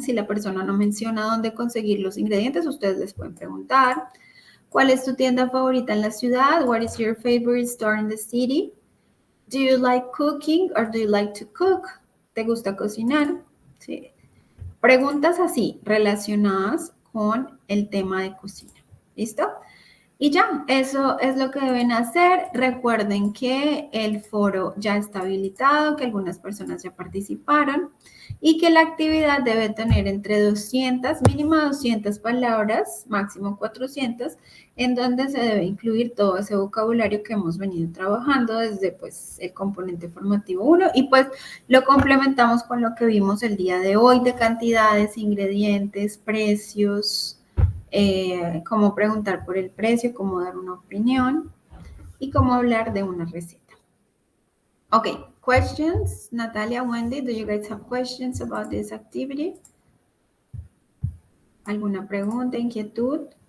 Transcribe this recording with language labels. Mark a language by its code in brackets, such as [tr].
[es] Si la persona no menciona dónde conseguir los ingredientes, ustedes les pueden preguntar. ¿Cuál es tu tienda favorita en la ciudad? [en] What is your favorite store in the city? Do you like cooking or do you like to cook? [es] ¿Te gusta cocinar? Sí. Preguntas así relacionadas con el tema de cocina. ¿Listo? Y ya, eso es lo que deben hacer. Recuerden que el foro ya está habilitado, que algunas personas ya participaron y que la actividad debe tener entre 200, mínimo 200 palabras, máximo 400, en donde se debe incluir todo ese vocabulario que hemos venido trabajando desde pues, el componente formativo 1 y pues lo complementamos con lo que vimos el día de hoy de cantidades, ingredientes, precios, cómo preguntar por el precio, cómo dar una opinión y cómo hablar de una receta. [en] Okay, questions? Natalia, Wendy, do you guys have questions about this activity? [es] ¿Alguna pregunta, inquietud?